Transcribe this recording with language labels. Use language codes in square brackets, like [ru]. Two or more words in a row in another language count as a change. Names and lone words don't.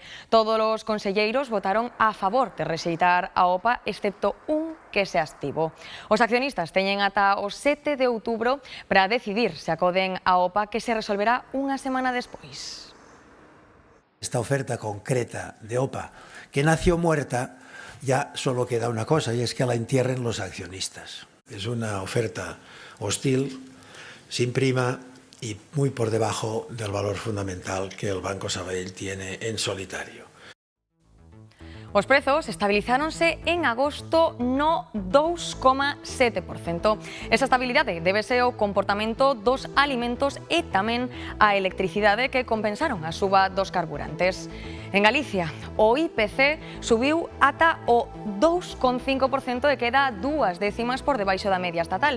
[gl] Todos os conselleiros votaron a favor de rexeitar a OPA, excepto un que se abstivo. Os accionistas teñen ata o 7 de outubro para decidir se acoden a OPA, que se resolverá unha semana despois. [es] Esta oferta concreta de OPA, que nació muerta, ya solo queda una cosa, y es que la entierren los accionistas. Es una oferta hostil, sin prima y muy por debajo del valor fundamental que el Banco Sabadell tiene en solitario. [gl] Os prezos estabilizáronse en agosto no 2,7%. Esa estabilidade débese ao comportamento dos alimentos e tamén á electricidade, que compensaron a suba dos carburantes. En Galicia, o IPC subiu ata o 2,5% e queda 2 décimas por debaixo da media estatal.